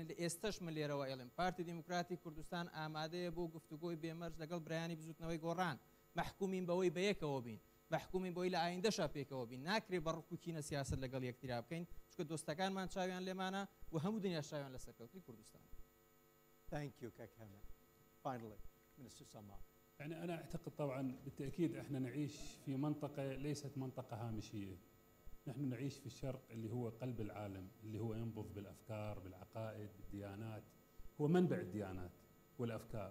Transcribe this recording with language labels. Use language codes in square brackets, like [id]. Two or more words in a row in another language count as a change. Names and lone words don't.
[ckb] لە ئێستش من لێرەوە ئێڵێم پارتی دیموکراتی کوردستان ئامادەیە بۆ گفتوگۆی بێمەرج لەگەڵ برایانی بزوتنەوەی گۆڕان. محکومین بەوەی بەیەکەوە بین، محکومین بۆی لە ئایندەشا پێکەوە بین. ناکرێ بەڕکوکینە سیاست لەگەڵ یەکترا بکەین، چونکە دۆستەکانمان چاویان لێمانە و هەموو دنیا چاویان لە سەرکەوتنی کوردستان. [en] Thank you, Kak Hemin. Finally, Minister Salman. [ar] يعني أنا أعتقد طبعا بالتأكيد إحنا نعيش في منطقة ليست منطقة هامشية. نحن نعيش في الشرق اللي هو قلب العالم، اللي هو ينبض بالأفكار، بالعقائد، بالديانات، هو منبع الديانات والأفكار.